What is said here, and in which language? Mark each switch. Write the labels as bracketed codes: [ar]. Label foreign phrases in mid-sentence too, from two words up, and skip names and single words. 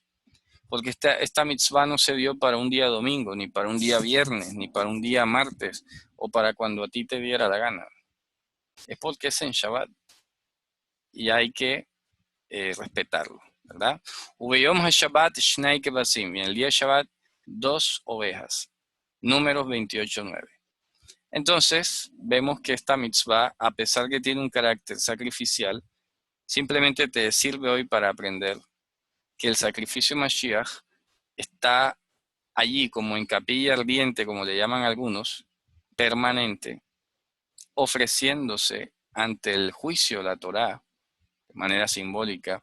[es] Porque esta mitzvah no se dio para un día domingo, ni para un día viernes, ni para un día martes, o para cuando a ti te diera la gana. Es porque es en Shabbat. Y hay que respetarlo, ¿verdad? [he] וביום השבת שני כבשים. [es] Y en el día de Shabbat, 2 ovejas. Números 28:9. Entonces, vemos que esta mitzvah, a pesar que tiene un carácter sacrificial, Simplemente te sirve hoy para aprender que el sacrificio Mashiach está allí como en capilla ardiente, como le llaman algunos, permanente, ofreciéndose ante el juicio, la Torá, de manera simbólica.